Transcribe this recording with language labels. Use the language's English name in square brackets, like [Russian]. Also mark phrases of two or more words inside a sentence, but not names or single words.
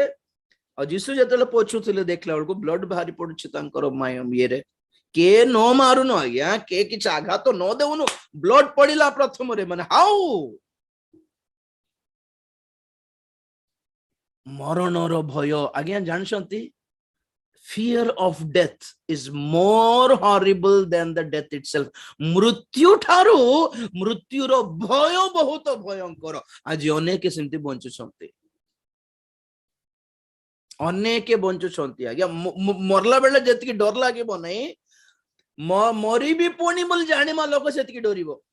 [Odia] ଆଉ ଯୀଶୁ ଯେତେବେଳେ ପୋଛୁଥିଲେ ଦେଖିଲା ବେଳକୁ ବ୍ଲଡ ବାହାରି ପଡୁଛି ତାଙ୍କର ଇଏରେ, କିଏ ନ ମାରୁନୁ ଆଜ୍ଞା, କିଏ କିଛି ଆଘାତ ନ ଦେଉନୁ, ବ୍ଲଡ ପଡିଲା ପ୍ରଥମରେ, ମାନେ ହାଉ ମରଣର ଭୟ। ଆଜ୍ଞା ଜାଣିଛନ୍ତି, [English] fear of death is more horrible than the death itself. [Odia] ମୃତ୍ୟୁ ଠାରୁ ମୃତ୍ୟୁର ଭୟ ବହୁତ ଭୟଙ୍କର। ଆଜି ଅନେକ ସେମିତି ବଞ୍ଚୁଛନ୍ତି, ଅନେକ ବଞ୍ଚୁଛନ୍ତି ଆଜ୍ଞା, ମରଲା ବେଳେ ଯେତିକି ଡର ଲାଗିବ ନାହିଁ, ମରିବି ପୁଣି ବୋଲି ଜାଣିବା ଲୋକ ସେତିକି ଡରିବ।